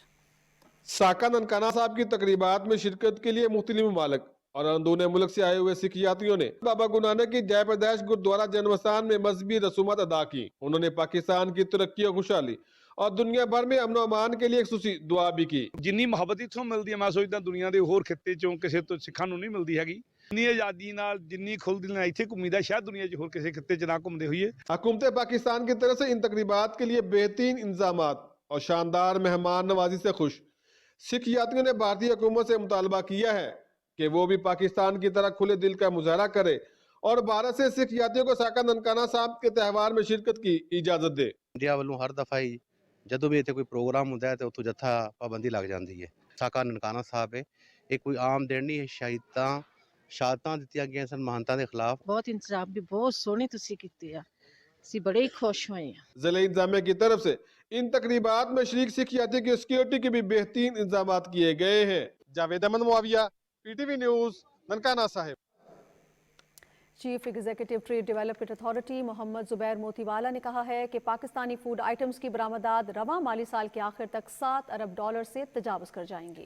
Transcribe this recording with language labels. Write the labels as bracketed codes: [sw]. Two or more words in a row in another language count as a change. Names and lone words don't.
[ur] ساکن ننکانہ صاحب کی تقریبات میں شرکت کے لیے مختلف ممالک اور اندرون ملک سے آئے ہوئے سکھ یاتریوں نے بابا گرونانک کی جائے پیدائش گردوارہ جنمستان میں مذہبی رسومات ادا کی۔ انہوں نے پاکستان کی ترقی اور خوشحالی اور دنیا بھر میں امن و امان کے لیے خصوصی دعا بھی کی۔ [pa] جنی محبت اتھوں ملدی ہے میں سوچدا دنیا دے ہور خطے چوں کسے تو سکھاں نوں نہیں ملدی ہیگی۔ جنی آزادی نال جنی کھل دل نال ایتھے گھومی دا شاید دنیا 'چ ہور کسے خطے 'چ نہ گھومدے ہوئے۔ [ur] حکومت پاکستان کی طرف سے ان تقریبات کے لیے بہترین انتظامات اور شاندار مہمان نوازی سے خوش سکھ یاتریوں نے بھارتی حکومت سے مطالبہ کیا ہے کہ وہ بھی پاکستان کی طرح کھلے دل کا مظاہرہ کرے اور بھارت سے سکھ یاتریوں کو ساکن ننکانہ صاحب کے تہوار میں شرکت کی اجازت دے۔ انڈیا والوں ہر دفعہ ہی جدوں بھی اتنے کوئی پروگرام ہوتا ہے تو اتوں جتھا پابندی لگ جاتی ہے۔ ساکن ننکانہ صاحب ہے یہ کوئی عام دن نہیں ہے، [pa] شہادتاں دتیاں گئیاں سن مہنتاں دے خلاف۔ بہت انتظام بھی بہت سوہنے تسی کیتے آ ਅਸੀਂ ਬੜੇ ਹੀ ਖੁਸ਼ ਹੋਏ ਹਾਂ। [ur] ضلع انتظامیہ کی طرف سے ان تقریبات میں شریک سکھ یاتریوں کی سیکیورٹی کے بھی بہترین انتظام کیے گئے ہیں. جاوید احمد معاویہ، PTV نیوز، ننکانہ صاحب. چیف ایگزیکٹو ٹریڈ ڈیولپمنٹ اتھارٹی محمد زبیر موتی والا نے کہا ہے کہ پاکستانی [en] food items [ur] کی برآمدات رواں مالی سال کے آخر تک $7 ارب سے تجاوز کر جائیں گے.